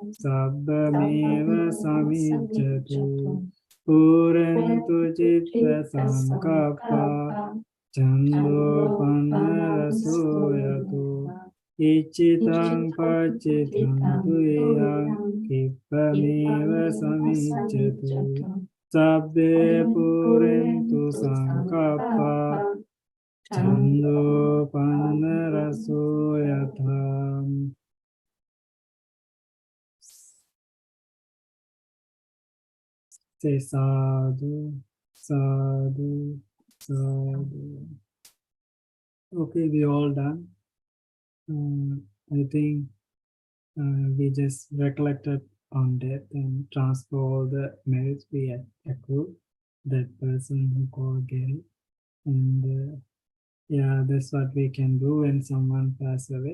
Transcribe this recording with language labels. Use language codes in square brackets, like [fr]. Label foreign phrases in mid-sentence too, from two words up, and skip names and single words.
[pi] sabbameva samicchatu Purentu citta sankappa Chando panaraso yato Ichitang pachitam tuyam Kippameva samicchatu Sabbe purentu sankappa Chando panaraso yatham. [en] Say [pi] sadhu, sadhu, sadhu. [en] Okay, we all done. I think we just recollected on that and transfer all the merits we had accrued. That person who called Gary. And yeah, that's what we can do when someone passes away.